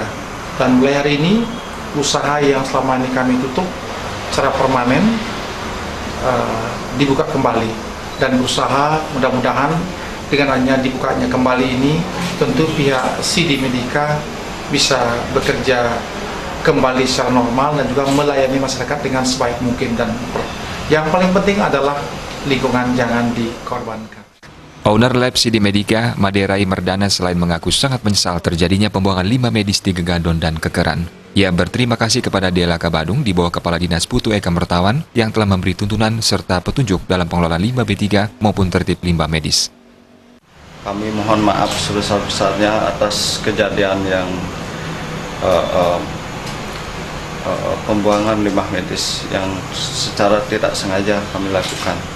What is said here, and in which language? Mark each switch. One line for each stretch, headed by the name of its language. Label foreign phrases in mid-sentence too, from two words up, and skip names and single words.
Indonesian: Dan mulai hari ini usaha yang selama ini kami tutup secara permanen dibuka kembali, dan berusaha mudah-mudahan dengan hanya dibukanya kembali ini tentu pihak CD Medica bisa bekerja kembali secara normal dan juga melayani masyarakat dengan sebaik mungkin, dan yang paling penting adalah lingkungan jangan dikorbankan. Owner Lab CD Medica, Maderai Merdana, selain mengaku sangat menyesal terjadinya pembuangan limbah medis di Gegadon dan Kekeran. Ia berterima kasih kepada DLHK Badung di bawah Kepala Dinas Putu Eka Mertawan yang telah memberi tuntunan serta petunjuk dalam pengelolaan limbah B3 maupun tertib limbah medis. Kami mohon maaf sebesar-besarnya atas kejadian yang pembuangan limbah medis yang secara tidak sengaja kami lakukan.